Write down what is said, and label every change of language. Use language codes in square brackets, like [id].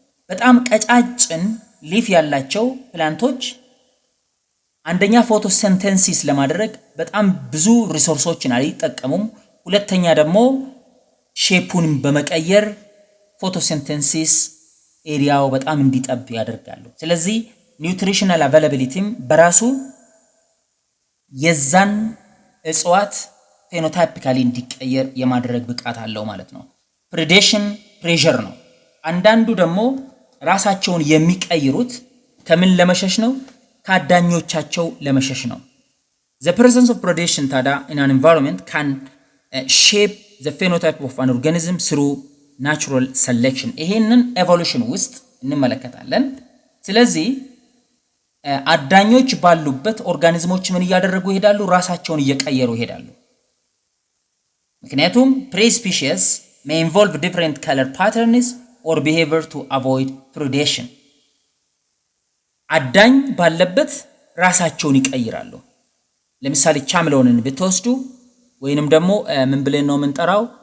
[am] በጣም ቀጫጭን ሊፍ ያላቸው ፕላንቶች አንደኛ ፎቶሲንተሲስ ለማድረግ በጣም ብዙ ሪሶርሶችን አይጠቀሙም። ሁለተኛ ደግሞ ሼፑን በመቀየር ፎቶሲንተሲስ ኤሪያው በጣም እንዲጠብ ያደርጋሉ። ስለዚህ ኒውትሪሽናል አቫይላቢሊቲም በራሱ የዛን እጽዋት ፌኖታይፒካሊ እንዲቀየር የማድረግ ብቃት አለው ማለት ነው። ፕሬዴሽን ፕሬሸር ነው። አንዳንዱ ደግሞ ራሳቸውን የሚቀይሩት ከምን ለመሸሽ ነው? ከአዳኞቻቸው ለመሸሽ ነው። [en] the presence of predation ታዳ in an environment can shape the phenotype of an organism through natural selection. [am] ይሄንን ኤቮሉሽን ውስጥ እንመለከታለን። ስለዚህ አዳኞች ባሉበት ኦርጋኒዝሞች ምን እያደረጉ ይሄዳሉ? ራሳቸውን እየቀየሩ ይሄዳሉ። ምክንያቱም [en] prey species may involve different color patterns or behavior to avoid predation. [am] አዳኝ ባለበት ራሳቸውን ይቀይራሉ። ለምሳሌ ቻምሌዎንን ብትወስዱ ወይንም ደግሞ ምን ብለን ነው የምንጠራው?